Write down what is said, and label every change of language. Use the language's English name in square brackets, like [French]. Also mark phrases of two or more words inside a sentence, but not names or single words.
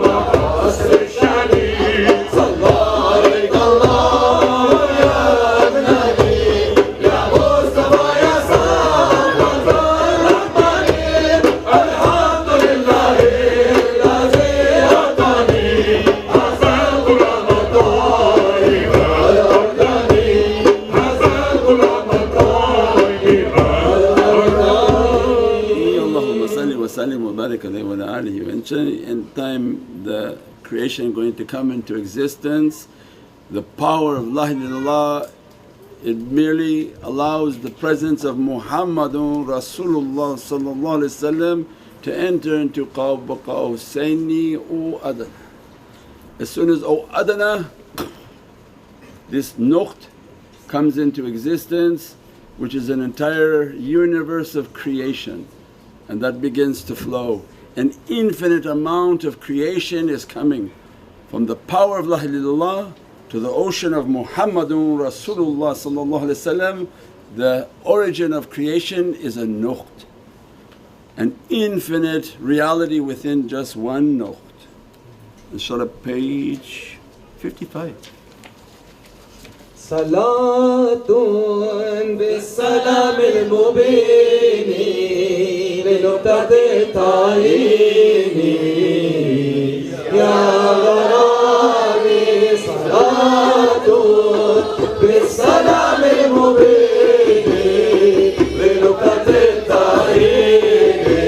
[Arabic] حسن الشان صلى عليك الله يا أدناني يا مصطفى يا صفوة الرحمن الحمد لله الذي أعطاني هذا الغلام الطاهر والأرداني هذا الغلام الطاهر والأرداني اللهم صل وسلم وبارك عليه وعلى آله. [English] Eventually in time the creation going to come into existence, the power of [Arabic] لا إله إلا الله, [English] it merely allows the presence of [Arabic] محمدٌ رسول الله صلى الله عليه وسلم [English] to enter into [Arabic] قاب قوسين أو أدنى. [English] As soon as [Arabic] أو أدنى, [English] this Nuqt comes into existence, which is an entire universe of creation, and that begins to flow. An infinite amount of creation is coming from the power of [Arabic] لا إله إلا الله [English] to the ocean of [Arabic] محمدٌ رسول الله صلى الله عليه وسلم. [English] The origin of creation is a Nuqt, an infinite reality within just one Nuqt. Inshallah, page 55. [Arabic] صلاة بالسلام المبين لنقطة التعيين يا غرامي صلاة بالسلام المبين لنقطة التعيين